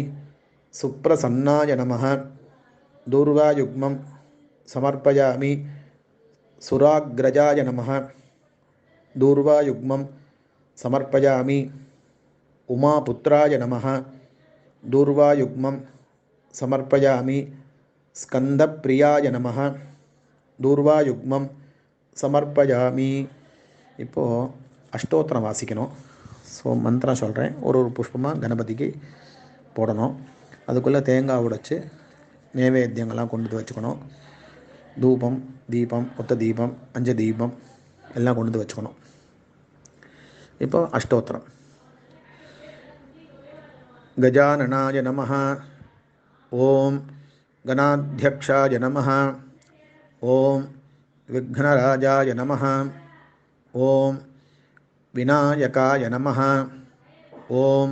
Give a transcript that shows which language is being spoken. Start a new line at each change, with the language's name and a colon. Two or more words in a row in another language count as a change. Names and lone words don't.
Sanskrit: सुप्रसन्नाय नमः दूर्वायुग्मं समर्पयामि सुराग्रजाय नमः दूर्वायुग्मं समर्पयामि उमापुत्राय नमः दूर्वायुग्मं समर्पयामि स्कंदप्रियाय नमः दूर्वायुग्मं समर्पयामि.
Tamil: இப்போது அஷ்டோத்திரம் வாசிக்கணும். ஸோ மந்திரம் சொல்கிறேன். ஒரு புஷ்பமாக கணபதிக்கு போடணும். அதுக்குள்ளே தேங்காய் உடைச்சி நைவேத்தியங்கள்லாம் கொண்டு வந்து வச்சுக்கணும். தூபம், தீபம், ஒத்த தீபம், அஞ்சு தீபம் எல்லாம் கொண்டு வந்து வச்சுக்கணும். இப்போ அஷ்டோத்திரம்.
Sanskrit: गजाननाय नमः ओम गणाध्यक्षाय नमः ओम विघ्नराजाय नमः ओम विनायकाय नमः ओम